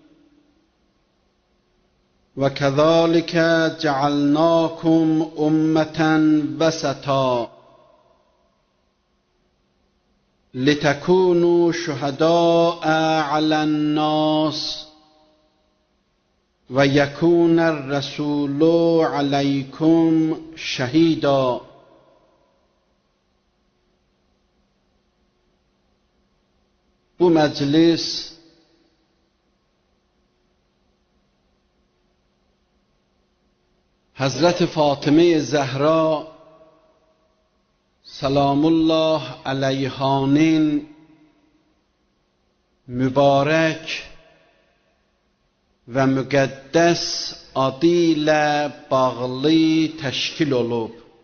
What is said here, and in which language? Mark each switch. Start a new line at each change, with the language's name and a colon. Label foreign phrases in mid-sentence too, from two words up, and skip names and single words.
Arabic: وكذلك جعلناكم أمة وسطا لتكونوا شهداء على الناس ويكون الرسول عليكم شهيدا.
Azerbaijani: Bu məclis Həzrəti Fatimə Zəhra
Arabic: سلام الله عليها
Azerbaijani: mübarək və müqəddəs adı ilə bağlı təşkil olub.